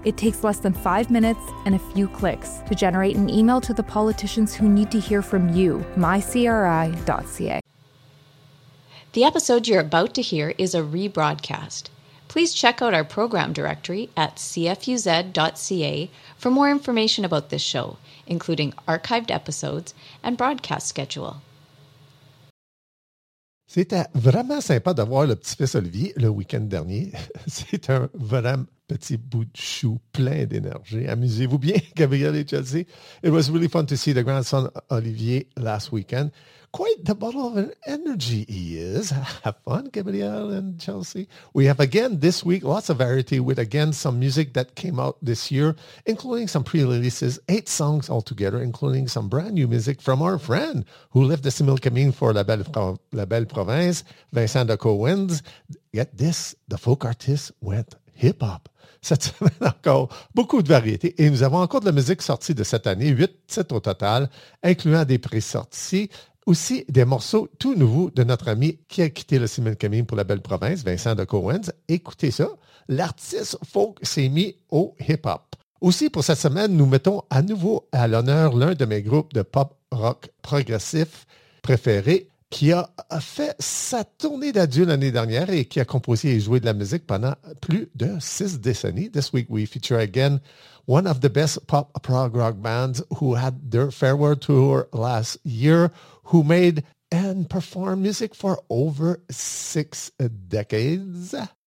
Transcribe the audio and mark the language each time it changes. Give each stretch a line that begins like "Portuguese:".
English: It takes less than 5 minutes and a few clicks to generate an email to the politicians who need to hear from you, mycri.ca. The episode you're about to hear is a rebroadcast. Please check out our program directory at cfuz.ca for more information about this show, including archived episodes and broadcast schedule.
French: C'était vraiment sympa d'avoir le petit-fils Olivier le week-end dernier. C'est un vrai petit bout de chou plein d'énergie. Amusez-vous bien, Gabriel et Chelsea.
English: It was really fun to see the grandson Olivier last weekend. Quite the bottle of energy he is. Have fun, Gabriel and Chelsea. We have, again, this week, lots of variety with, again, some music that came out this year, including some pre-releases, 8 songs altogether, including some brand new music from our friend who left the Simil Camine for La Belle Province, Vincent de Cowens. Yet this, the folk artist went hip-hop.
French: Cette semaine encore, beaucoup de variétés et nous avons encore de la musique sortie de cette année, 8 titres au total, incluant des pré-sorties, aussi des morceaux tout nouveaux de notre ami qui a quitté le Simil Camine pour la Belle Province, Vincent de Cowens. Écoutez ça, l'artiste folk s'est mis au hip-hop. Aussi pour cette semaine, nous mettons à nouveau à l'honneur l'un de mes groupes de pop-rock progressif préférés, qui a fait sa tournée d'adieu l'année dernière et qui a composé et joué de la musique pendant plus de 6 décennies.
English: This week, we feature again one of the best pop prog rock bands who had their farewell tour last year, who made and performed music for over 6 decades.